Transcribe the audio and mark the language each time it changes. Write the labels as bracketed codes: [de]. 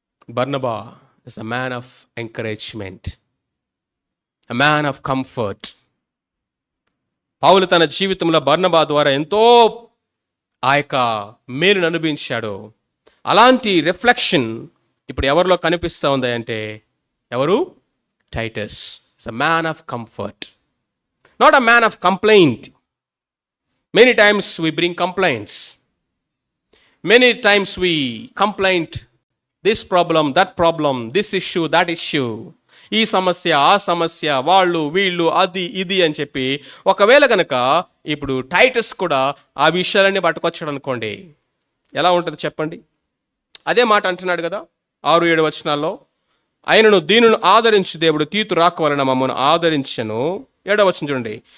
[en] Barnaba is a man of encouragement, a man of comfort. [te] పౌలు తన జీవితంలో బర్నబా ద్వారా ఎంతో ఆ యొక్క మేలును అనుభవించాడు. అలాంటి రిఫ్లెక్షన్ ఇప్పుడు ఎవరిలో కనిపిస్తూ ఉంది అంటే ఎవరు? [en] Titus is a man of comfort, not a man of complaint. Many times we bring complaints. Many times we complain this problem, that problem, this issue, that issue. [te] ఈ సమస్య, ఆ సమస్య, వాళ్ళు వీళ్ళు, అది ఇది అని చెప్పి. ఒకవేళ కనుక ఇప్పుడు టైటస్ కూడా ఆ విషయాలన్నీ పట్టుకొచ్చాడు అనుకోండి, ఎలా ఉంటుంది చెప్పండి? అదే మాట అంటున్నాడు కదా 6-7 వచనాల్లో. ఆయనను దీనును ఆదరించి దేవుడు తీతు రాక వలన మమ్మను ఆదరించెను. 7వ వచనం చూడండి.